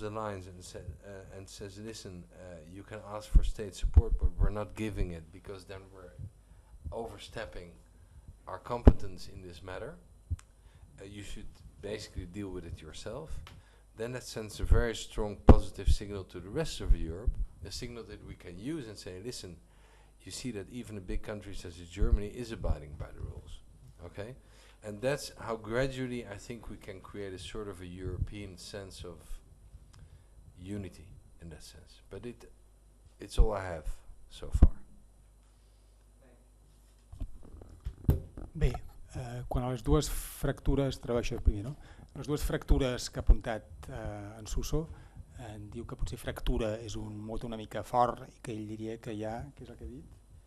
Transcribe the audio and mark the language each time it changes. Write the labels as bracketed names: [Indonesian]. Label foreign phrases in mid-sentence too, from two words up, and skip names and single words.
[English] the lines and says, listen, you can ask for state support, but we're not giving it because then we're overstepping our competence in this matter, you should basically deal with it yourself, then that sends a very strong positive signal to the rest of Europe, a signal that we can use and say, listen, you see that even a big country such as Germany is abiding by the rules, okay? And that's how gradually I think we can create a sort of a European sense of unity in that sense. But it's all I have so far. [Catalan] Bé, quan a les dues fractures, tradueixo primer, no? Les dues fractures que ha apuntat en Suso, diu que potser fractura és un mot una mica fort i que ell diria que hi ha, què és el que ha dit?